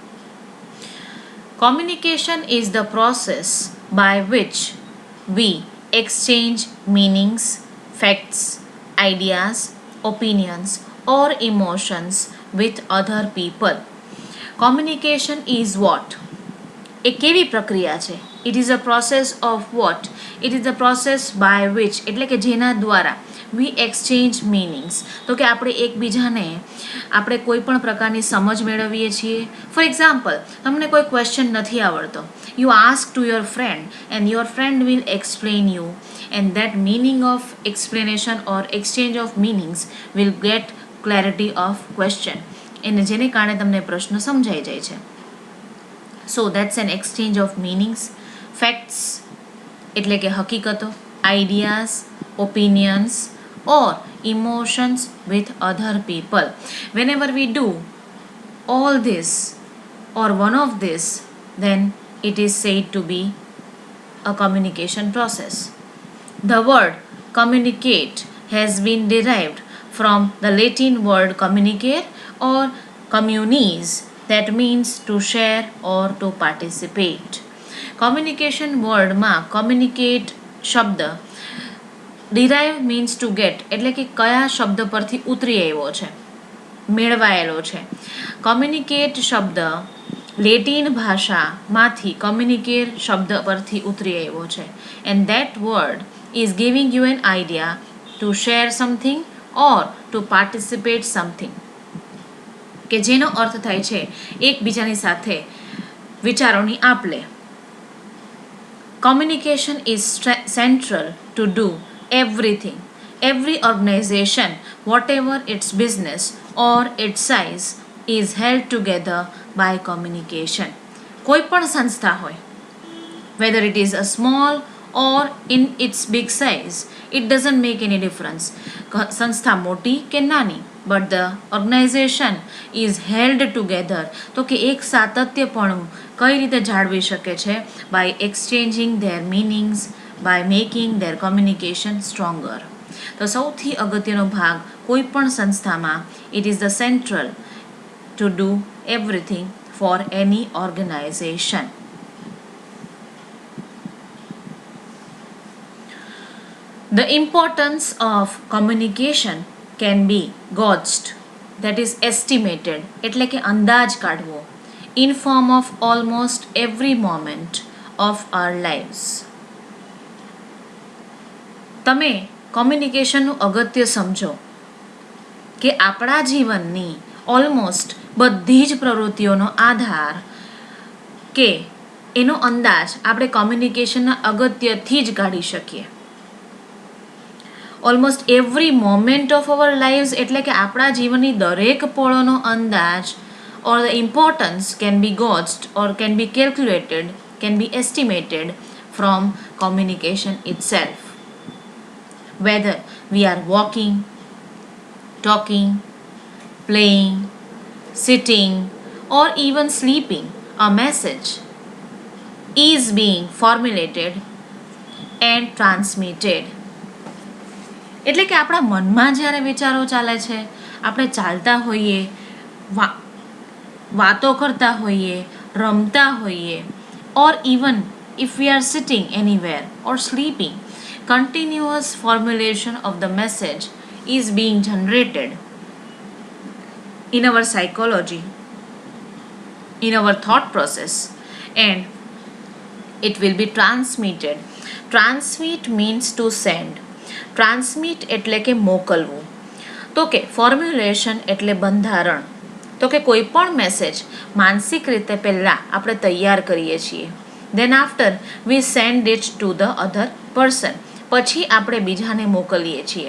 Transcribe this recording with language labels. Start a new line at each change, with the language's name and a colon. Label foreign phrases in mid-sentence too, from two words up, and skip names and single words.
English: Communication is the process by which we exchange meanings, facts, ideas, opinions, or emotions with other people. Communication is what?
Gujarati: એ કેવી પ્રક્રિયા છે?
English: It is a process of what? It is the process by which,
Gujarati: એટલે કે જેના દ્વારા
English: we exchange meanings.
Gujarati: તો કે આપણે એકબીજાને આપણે કોઈ પણ પ્રકારની સમજ મેળવીએ છીએ.
English: for example,
Gujarati: તમને કોઈ ક્વેશ્ચન નથી આવડતો,
English: you ask to your friend and your friend will explain you, and that meaning of explanation or exchange of meanings will get clarity of question.
Gujarati: એને જેને કારણે તમને પ્રશ્ન સમજાઈ જાય છે.
English: So that's an exchange of meanings.
Gujarati: Facts એટલે કે હકીકતો,
English: ideas, opinions, or emotions with other people. Whenever we do all this or one of this, then it is said to be a communication process. The word communicate has been derived from the Latin word communicare or communis, that means to share or to participate. Communication word માં communicate શબ્દ derive means to get,
Gujarati: એટલે કે કયા શબ્દ પરથી ઉતરી આવ્યો છે, મેળવાયેલો છે. communicate શબ્દ લેટિન ભાષામાંથી communicate શબ્દ પરથી ઉતરી આવ્યો છે,
English: and that word is giving you an idea to share something or to participate something,
Gujarati: કે જેનો અર્થ થાય છે એકબીજાની સાથે વિચારોની આપ-લે.
English: Communication is central to do everything. Every organization, whatever its business or its size, is held together by communication.
Gujarati: કોઈ પણ સંસ્થા હોય,
English: whether it is a small or in its big size, it doesn't make any difference.
Gujarati: સંસ્થા મોટી કે નાની,
English: but the organization is held together.
Gujarati: તો કે એક સાતત્યપણું કઈ રીતે જાળવી શકે છે?
English: by exchanging their meanings, by making their communication stronger.
Gujarati: તો સૌથી અગત્યનો ભાગ કોઈ પણ સંસ્થામાં,
English: it is the central to do everything for any organization. The importance of communication can be gauged, that is estimated,
Gujarati: એટલે કે અંદાજ કાઢવો,
English: in form of almost every moment of our lives.
Gujarati: તમે કોમ્યુનિકેશનનું અગત્ય સમજો કે આપણા જીવનની ઓલમોસ્ટ બધી જ પ્રવૃત્તિઓનો આધાર કે એનો અંદાજ આપણે કોમ્યુનિકેશનના અગત્યથી જ કાઢી શકીએ.
English: almost every moment of our lives
Gujarati: એટલે કે આપણા જીવનની દરેક પળોનો અંદાજ
English: or the importance can be gauged or can be calculated, can be estimated from communication itself. Whether we are walking, talking, playing, sitting, or even sleeping, a message is being formulated and transmitted.
Gujarati: એટલે કે આપણા મનમાં જ્યારે વિચારો ચાલે છે, આપણે ચાલતા હોઈએ, વાતો કરતા હોઈએ, રમતા હોઈએ,
English: or even if we are sitting anywhere or sleeping, continuous formulation of the message is being generated in our psychology, in our thought process, and it will be transmitted. Transmit means to send. Transmit
Gujarati: એટલે કે મોકલવું. તો કે ફોર્મ્યુલેશન એટલે બંધારણ. તો કે કોઈ પણ મેસેજ માનસિક રીતે પહેલાં આપણે તૈયાર કરીએ છીએ.
English: then after we send it to the other person.
Gujarati: પછી આપણે બીજાને મોકલીએ છીએ.